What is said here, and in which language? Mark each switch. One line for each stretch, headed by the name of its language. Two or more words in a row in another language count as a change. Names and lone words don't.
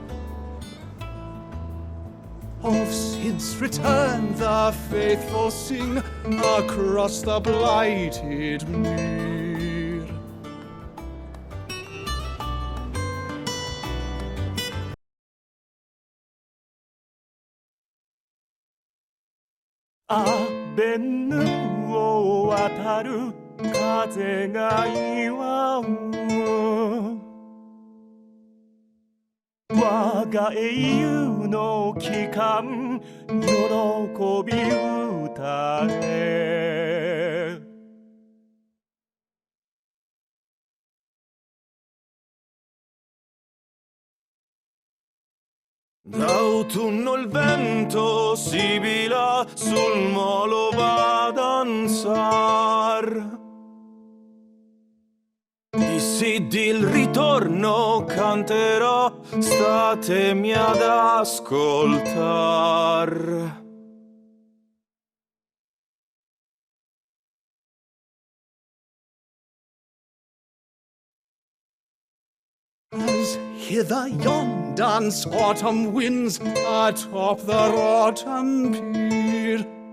English: Of Sid's return the faithful sing across the blighted mere.
Japanese: アベヌを渡る風が祝う我が英雄の帰還喜び歌え
Italian: D'autunno il vento sibila sul molo va a danzar Sid il ritorno canterò, statemi ad ascoltar.
English: As hither yon dance autumn winds atop the rotten pier.